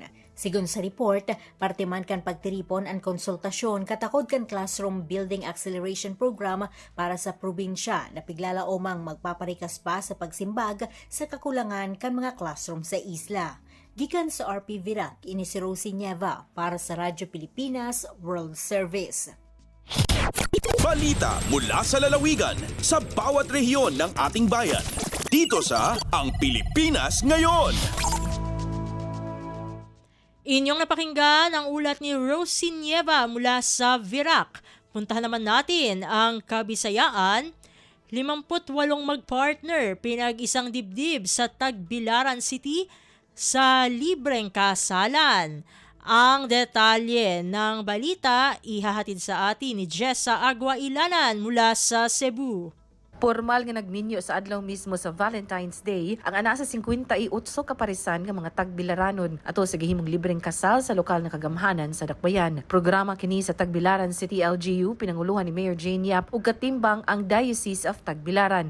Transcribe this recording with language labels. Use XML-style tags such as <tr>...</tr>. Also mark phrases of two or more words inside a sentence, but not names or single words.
<bik>Sigun sa report, partiman kan pagtiripon ang konsultasyon katakod kan</bik> <en>classroom building acceleration program</en> <bik>para sa probinsya na piglala omang magpaparikas pa sa pagsimbag sa kakulangan kan mga classroom sa isla. Gikan sa RP Virac, ini si Rosie Nieva para sa Radyo Pilipinas World Service.</bik> <tl>Balita mula sa lalawigan sa bawat rehiyon ng ating bayan. Dito sa Ang Pilipinas Ngayon. Inyong napakinggan ang ulat ni Rosie Nieva mula sa Virac. Puntahan naman natin ang Kabisayaan. 58 magpartner pinag-isang dibdib sa Tagbilaran City sa libreng kasalan. Ang detalye ng balita ihahatid sa atin ni Jessa Aguailanan mula sa Cebu.</tl> <ceb>Formal nga nagninyo sa adlaw mismo sa Valentine's Day ang ana sa 58 kaparisan nga mga tagbilaranon ato sa gihimong libreng kasal sa lokal na kagamhanan sa Dakbayan. Programa kini sa Tagbilaran City LGU pinanguluhan ni Mayor Jane Yap ug katimbang ang Diocese of Tagbilaran.</ceb>